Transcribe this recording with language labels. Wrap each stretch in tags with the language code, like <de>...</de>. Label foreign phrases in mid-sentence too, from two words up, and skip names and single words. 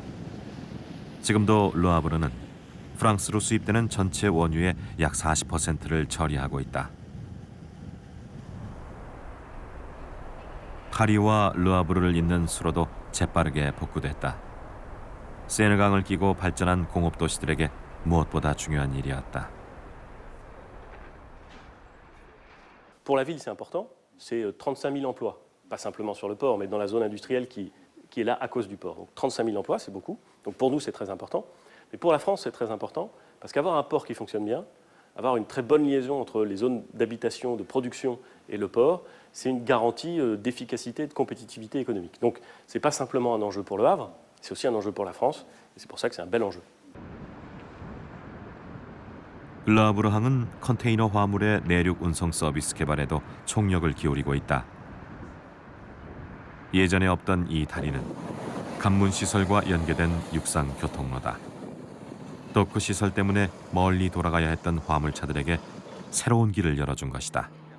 <ko>지금도 르하브르는 프랑스로 수입되는 전체 원유의 약 40%를 처리하고 있다. 파리와 르하브르를 잇는 수로도 재빠르게 복구됐다. 세느강을 끼고 발전한 공업 도시들에게 무엇보다 중요한 일이었다.</ko> <fr>Pour la ville, c'est important. C'est 35 000 emplois, pas simplement sur le port, mais dans la zone industrielle qui est là à cause du port. Donc 35 000 emplois, c'est beaucoup. Donc pour nous, c'est très important. Mais pour la France, c'est très important, parce qu'avoir un port qui fonctionne bien, avoir une très bonne liaison entre les zones d'habitation, de production et le port, c'est une garantie d'efficacité et de compétitivité économique. Donc ce n'est pas simplement un enjeu pour le Havre, c'est aussi un enjeu pour la France, et c'est pour ça que c'est un bel enjeu.</fr> <ko>르하브르항은 컨테이너 화물의 내륙 운송 서비스 개발에도 총력을 기울이고 있다. 예전에 없던 이 다리는 간문 시설과 연계된 육상 교통로다. 도크 시설 때문에 멀리 돌아가야 했던 화물차들에게 새로운 길을 열어준 것이다.</ko>